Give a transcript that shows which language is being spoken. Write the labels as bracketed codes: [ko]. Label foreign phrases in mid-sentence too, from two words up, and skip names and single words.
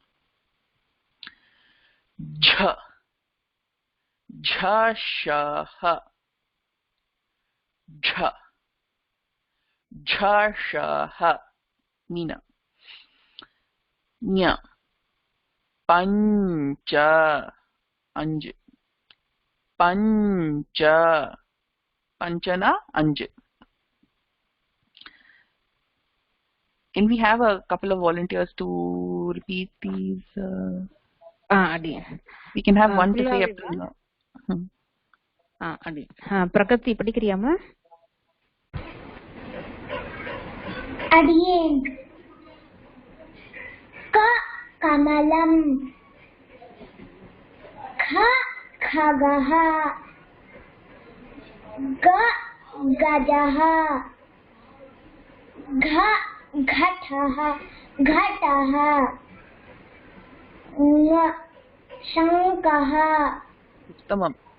[sa] झ, झषः. झ, झषः, मीना. ञ, [ta] பஞ்ச அஞ்சு. பஞ்ச பஞ்சனா அஞ்சு. [en] Can we have a couple of volunteers to repeat these? [ta] அடியேன். [en] We can have one to say up to now. [ta] அடியேன். பிரகதி படிக்கிறியாமா? அடியேன். [sa] क कमलम्, क खगः, ग गजः, घ घटः घटः, ङ शङ्खः. उत्तमम्.